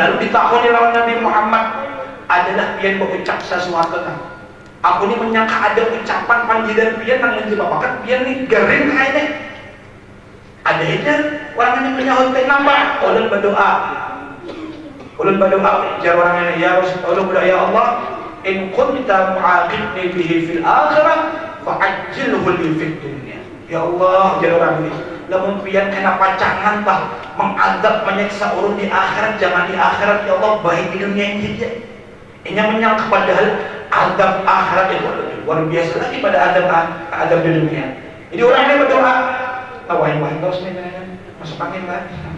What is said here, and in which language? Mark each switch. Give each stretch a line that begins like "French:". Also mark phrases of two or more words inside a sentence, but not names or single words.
Banjar: Lalu ditakoni lawan Nabi Muhammad adalah pian berucap sesuatu nah. Aku ini menyangka ada ucapan panggilan pian nang menyebabkan pian nih garing kayak ini. Ada itu orang yang menyahut nambah ulun berdoa. Ulun berdoa jar orang ini ya Rasulullah
Arabic: يا الله إن كنت معاقبي به في الآخرة فعجله لي في الدنيا.
Banjar: Ya Allah jar orang ini lamun pian kena pacangan bah mengadab menyiksa urun di akhirat, jangan di akhirat ya Allah, baik di dunia ini saja. Ini menyangka padahal adab akhirat itu luar biasa lagi pada adab di dunia. Jadi orang ini berdoa tawain terus nih masuk angin kan.